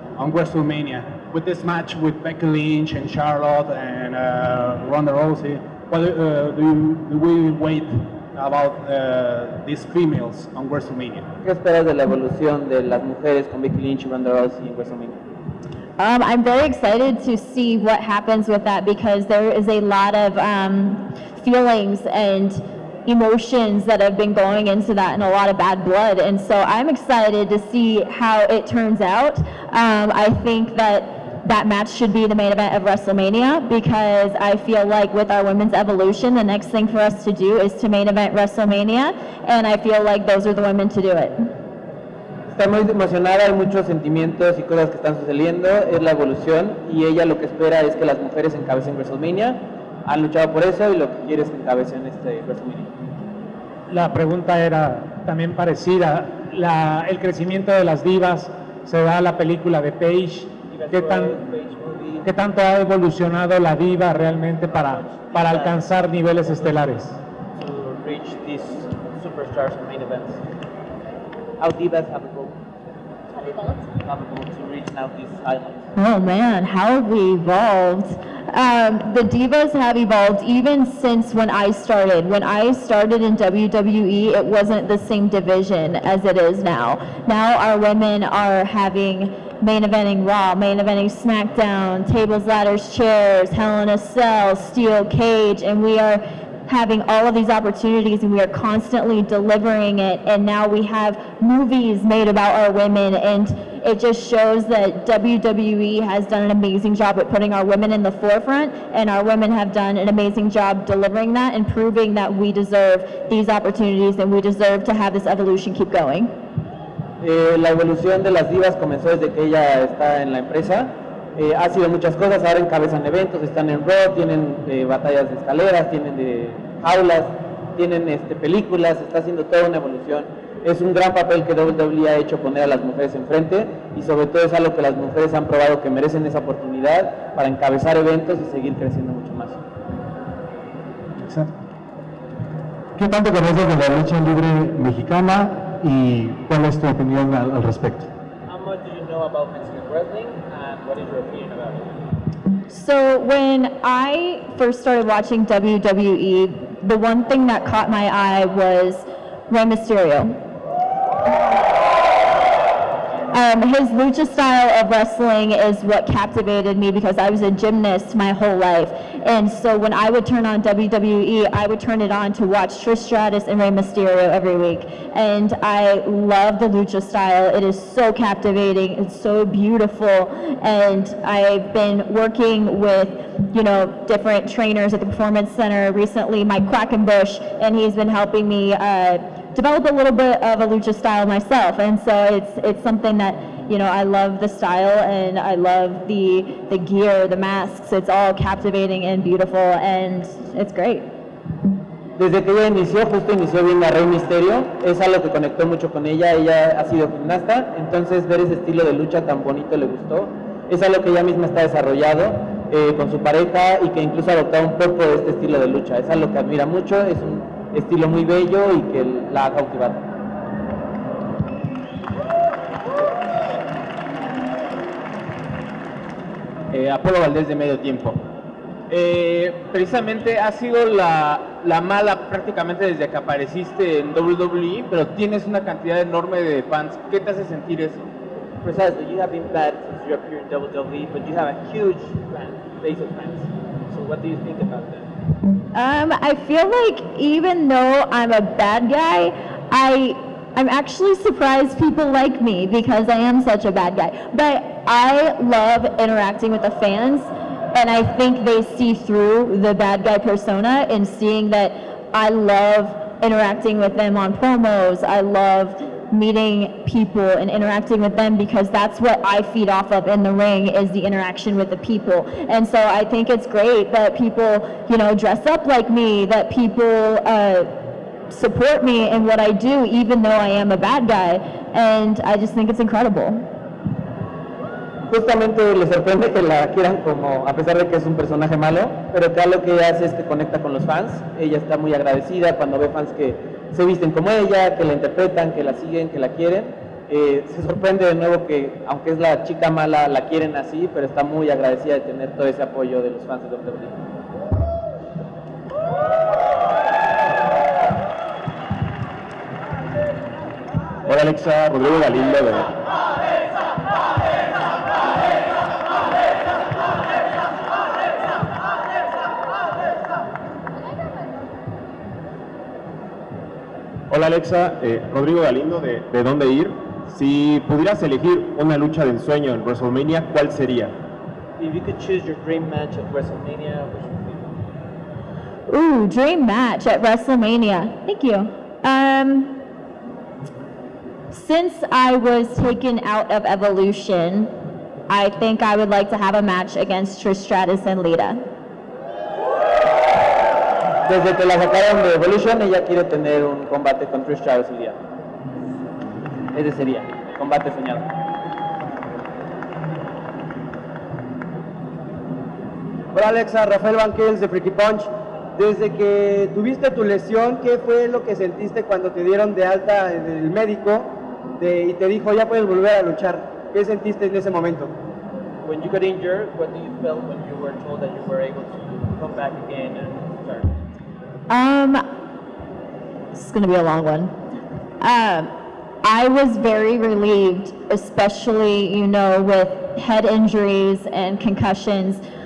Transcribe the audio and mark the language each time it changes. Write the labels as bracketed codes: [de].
[en] on WrestleMania with this match with Becky Lynch and Charlotte and Ronda Rousey. What do we wait about these females on WrestleMania? [es] ¿Qué esperas de la evolución de las mujeres con Becky Lynch y Ronda Rousey en WrestleMania? [en] I'm very excited to see what happens with that because there is a lot of feelings and emotions that have been going into that and a lot of bad blood, and so I'm excited to see how it turns out. I think that match should be the main event of WrestleMania because I feel like with our women's evolution, the next thing for us to do is to main event WrestleMania, and I feel like those are the women to do it. [es] Está muy emocionada, hay muchos sentimientos y cosas que están sucediendo, es la evolución y ella lo que espera es que las mujeres encabecen WrestleMania, han luchado por eso y lo que quiere es que encabecen este WrestleMania. La pregunta era también parecida, el crecimiento de las divas se da a la película de Paige, ¿qué tanto ha evolucionado la diva realmente para alcanzar niveles estelares? [en] To reach these superstars and main events. How divas have evolved to reach now these islands. Oh man, how have we evolved? The divas have evolved even since when I started. When I started in WWE, it wasn't the same division as it is now. Now our women are having main eventing Raw, main eventing SmackDown, tables, ladders, chairs, Hell in a Cell, Steel Cage, and we are having all of these opportunities and we are constantly delivering it, and now we have movies made about our women, and it just shows that WWE has done an amazing job at putting our women in the forefront, and our women have done an amazing job delivering that and proving that we deserve these opportunities and we deserve to have this evolution keep going. [es] La evolución de las divas comenzó desde que ella está en la empresa. Ha sido muchas cosas, ahora encabezan eventos, están en Raw, tienen batallas de escaleras, tienen de jaulas, tienen películas, está haciendo toda una evolución. Es un gran papel que WWE ha hecho poner a las mujeres enfrente y sobre todo es algo que las mujeres han probado que merecen esa oportunidad para encabezar eventos y seguir creciendo mucho más. Exacto. ¿Qué tanto conoces de la lucha libre mexicana y cuál es tu opinión al respecto? [en] How much do you know about Mexican wrestling and what is your opinion about it? So when I first started watching WWE, the one thing that caught my eye was Rey Mysterio. His lucha style of wrestling is what captivated me because I was a gymnast my whole life. And so when I would turn on WWE, I would turn it on to watch Trish Stratus and Rey Mysterio every week. And I love the lucha style. It is so captivating. It's so beautiful. And I've been working with, different trainers at the Performance Center recently, Mike Quackenbush, and he's been helping me develop a little bit of a lucha style myself, and so it's something that I love the style and I love the gear, the masks. It's all captivating and beautiful, and it's great. [es] Desde que ella justo inició viendo a Rey Mysterio, es algo que conectó mucho con ella. Ella ha sido gimnasta, entonces ver ese estilo de lucha tan bonito le gustó. Es algo que ella misma está desarrollado con su pareja y que incluso ha adoptado un poco de este estilo de lucha. Es algo que admira mucho, es un estilo muy bello y que la ha cautivado. Apolo Valdés de Medio Tiempo. Precisamente has sido la mala prácticamente desde que apareciste en WWE, pero tienes una cantidad enorme de fans. ¿Qué te hace sentir eso? [en] Precisely, you have been bad since you appeared in WWE, but you have a huge base of fans. So what do you think about that? I feel like even though I'm a bad guy, I'm actually surprised people like me because I am such a bad guy. But I love interacting with the fans, and I think they see through the bad guy persona and seeing that I love interacting with them on promos. I love meeting people and interacting with them because that's what I feed off of in the ring is the interaction with the people. And so I think it's great that people, dress up like me, that people support me in what I do even though I am a bad guy, and I just think it's incredible. [es] Justamente le sorprende que la quieran como, a pesar de que es un personaje malo, pero que lo que ella hace es que conecta con los fans. Ella está muy agradecida cuando ve fans que se visten como ella, que la interpretan, que la siguen, que la quieren. Se sorprende de nuevo que, aunque es la chica mala, la quieren así, pero está muy agradecida de tener todo ese apoyo de los fans de WWE. Hola Alexa, Rodrigo Galindo de... Hola Alexa, Rodrigo Galindo de Dónde Ir. Si pudieras elegir una lucha de ensueño en WrestleMania, ¿cuál sería? [en] If you could choose your dream match at WrestleMania, which would be? Ooh, dream match at WrestleMania. Thank you. Since I was taken out of Evolution, I think I would like to have a match against Trish Stratus and Lita. [es] Desde que la sacaron de Evolution, ella quiere tener un combate con Trish Stratus y Lita. Ese sería el combate soñado. Hola Alexa, Rafael Banquels de Freaky Punch. Desde que tuviste tu lesión, ¿qué fue lo que sentiste cuando te dieron de alta del médico y te dijo ya puedes volver a luchar? ¿Qué sentiste en ese momento? [en] When you got injured, what do you feel when you were told that you were able to come back again and start? This is going to be a long one. I was very relieved, especially, you know, with head injuries and concussions.